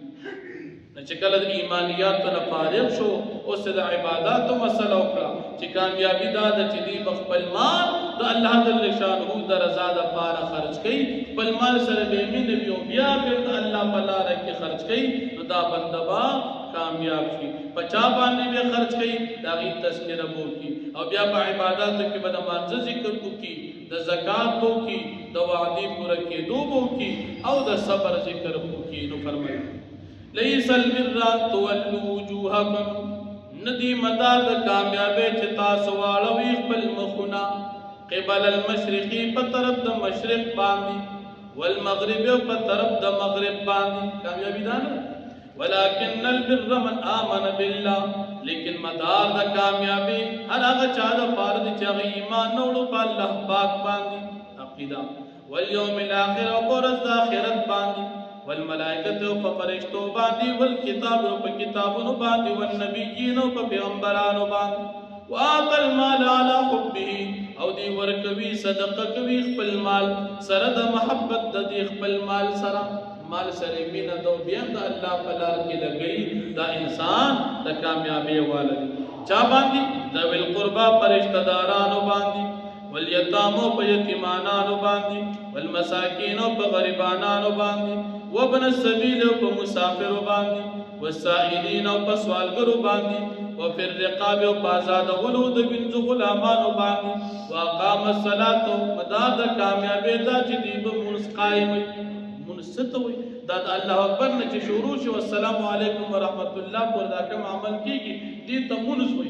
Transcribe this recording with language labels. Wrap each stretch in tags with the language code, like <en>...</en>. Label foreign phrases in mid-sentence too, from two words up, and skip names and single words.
<ps>چې کله د ایمانیاتو نه فارغ شو، اوس د عباداتو مسله وکړه چې کامیابي دا ده چې دوی به خپل مال د</ps> <ar>الله جل شانه</ar> <ps>د رضا دپاره خرج کوي، خپل مال سره به مینه وي او بیا بېرته الله په لاره کې خرج کوي، نو دا بنده به کامیاب شي. په چا باندې به خرج کوي؟ د هغې تذکره به وکړي، او بیا په عباداتو کې به د مانځه ذکر وکړي، د زکات به وکړي، د وعدې پوره کېدو به وکړي، او د صبر ذکر به وکړي. نو فرمایي</ps> <ar>لیس البر ان تولوا وجوهکم،</ar> <ps>ندی مدار د کامیابی چې تاسو واړوئ خپل مخونه</ps> <ar>قبل المشرقي</ar> <ps>په طرف د مشرق باندې، والمغرب په طرف د مغرب باندې. کامیابی دا نه،</ps> <ar>ولكن البر من آمن بالله،</ar> <ps>لیکن مدار د کامیابی هر هغه چا دپاره دی چې هغه ایمان نه وړو په الله پاک باندې، عقیده،</ps> <ar>والیوم الاخر،</ar> <ps>او په ورځ د آخرت باندې، والملائکة او په فرشتو باندې، والکتاب او په کتابونو باندې، والنبیین او په پیغمبرانو باندې.</ps> <ar>وآت المال على حبه،</ar> <ps>او دی ورکوي صدقه کوي خپل مال سره د محبت د دې خپل مال سره، مال سره مینه دو بیا د الله په لار کې لګوي، دا انسان د کامیابی والا دی. چا باندې؟</ps> <ar>ذوی القربا</ar> <ps>په رشته دارانو باندې، والیتامو په یتیمانانو باندې، والمساکین په غریبانانو باندې،</ps> <ar>وابن السبیل</ar> <ps>په مسافرو باندې، والسائلین په سوالګرو باندې،</ps> <ar>وفي الرقاب</ar> <ps>په آزادولو د پنځو غلامانو باندې،</ps> <ar>واقام الصلاة،</ar> <ps>مدار د کامیابی دا چې دوی به مونځ قایم وي. مونځ څه ته وایي؟ دا د</ps> <ar>الله اکبر</ar> <ps>نه چې شروع شي</ps> <ar>والسلام علیکم ورحمت الله</ar> <ps>پر دا کوم عمل کېږي دې ته مونځ وایي.</ps>